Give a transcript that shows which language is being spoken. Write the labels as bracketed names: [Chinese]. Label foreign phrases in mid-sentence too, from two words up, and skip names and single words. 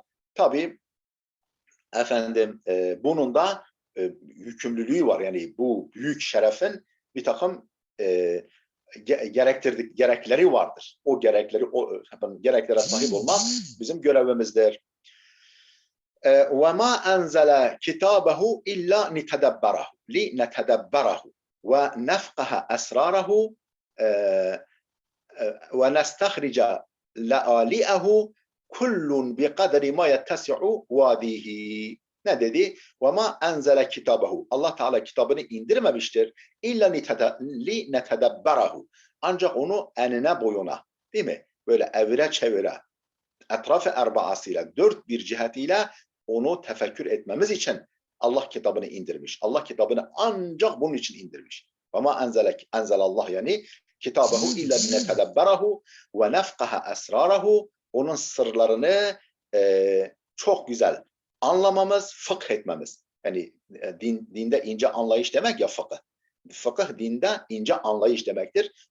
[Turkish] Tabii bunun da yükümlülüğü var. Yani bu büyük şerefin bir takım gerekleri vardır. O gereklere sahip olmak bizim görevimizdir. [Arabic] وَمَا أَنْزَلَ كِتَابَهُ إِلَّا لِنَتَدَبَّرَهُ وَنَفْقَهَ أَسْرَارَهُ وَنَسْتَخْرِجَ لَآلِئَهُ كُلٌّ بِقَدْرِ مَا يَتَّسِعُ وَادِيهِ. [Turkish] Ne dedi? [Arabic] وَمَا أَنْزَلَ كِتَابَهُ. [Turkish] Allah Teala kitabını indirmemiştir. [Arabic] إلا لنتدبره. [Turkish] Ancak onu enine boyuna, değil mi? Böyle evire çevire, etrafı erbaasıyla, dört bir cihetiyle onu tefekkür etmemiz için Allah kitabını indirmiş. Allah kitabını ancak bunun için indirmiş. [Arabic] وَمَا أَنْزَلَ yani كتابه إلا لنتدبره ونفقه أسراره. [Turkish] Onun sırlarını çok güzel anlamamız, fıkh etmemiz. Yani dinde ince anlayış demek ya fıkıh. Fıkıh dinde ince anlayış demektir.